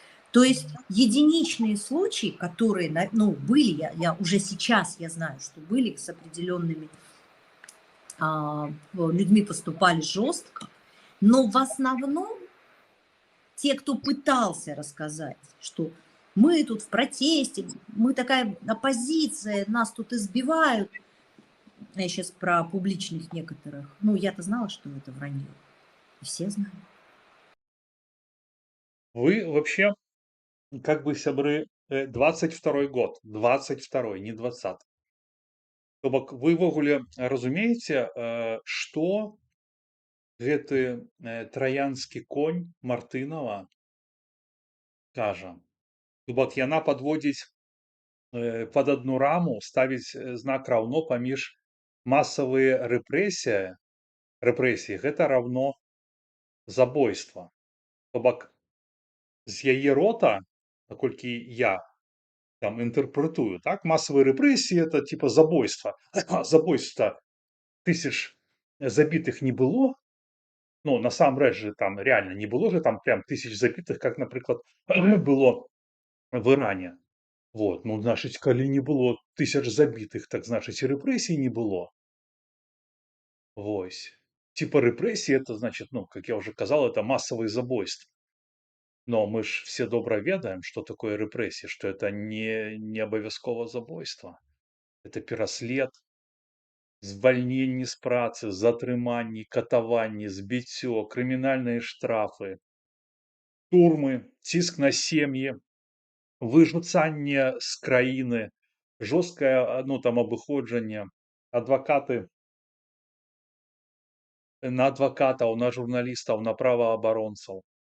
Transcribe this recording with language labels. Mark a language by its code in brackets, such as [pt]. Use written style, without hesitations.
[ru] То есть единичные случаи, которые, ну, были, я уже сейчас я знаю, что были с определенными людьми поступали жестко, но в основном те, кто пытался рассказать, что мы тут в протесте, мы такая оппозиция, нас тут избивают. Я сейчас про публичных некоторых. Ну, я-то знала, что это вранье. И все знали. Вы вообще, как бы, [be] сябры, [ru] 22 год, 22, не 20. [be] То бок вы ўвогуле разумееце, што гэты траянскі конь Мартынава кажа. То бок яна падводзіць [ru] под одну раму, [be] ставіць знак раўно паміж массавыя рэпрэсіі, гэта равно забойства. То бок з яе рота, наколькі я там [ru] интерпретую, так, массовые репрессии это типа [be] забойство. Забойство тысяч забитых не было. [ru] Ну, [be] насамрэч [ru] же там реально не было же там прям тысяч забитых, как, например, было в Иране. Вот, ну, значит, [be] калі [ru] не было тысяч забитых, так значит, и репрессий не было. Вось. Типа репрессии это значит, ну, как я уже сказал, это массовые забойства. Но мы ж все [be] добра ведаем, [ru] что такое репрессии, что это [be] не абавязкова забойство. Это пераслед, звальненне з працы, затрыманні, катаванні, збіццё, крымінальныя штрафы, турмы, ціск на сем'і, выжуцанне з краіны, жорсткае, ну, там, абыходжанне, адвакаты на адвакатаў, на журналістаў, на праваабаронцаў.